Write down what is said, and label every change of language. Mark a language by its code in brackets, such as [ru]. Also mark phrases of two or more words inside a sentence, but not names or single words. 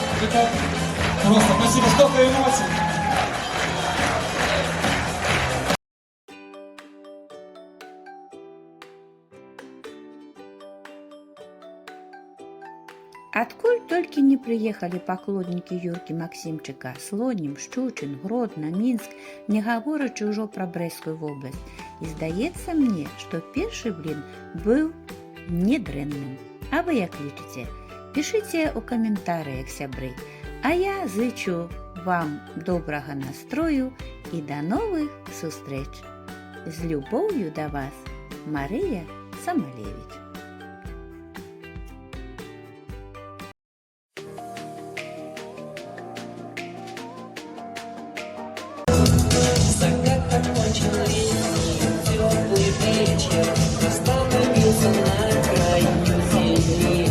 [ru] Это просто спасибо, столько эмоций. [be] Откуль [ru] только не приехали поклонники [be] Юрки Максимчика, Слонім, Щучин, Гродно, Мінськ, не говорячи ўжо пра Брэсцкую вобласць. І здаецца мне, што першы блін быў недрэнным. А вы як лічыце? Пішыце ў каментарыях, сябры. А я зычу вам добрага настрою і да новых сустрэч. З любоўю да вас, Марыя Самалевич. [ru] Закат окончен летний, теплый вечер, остановился на краю земли.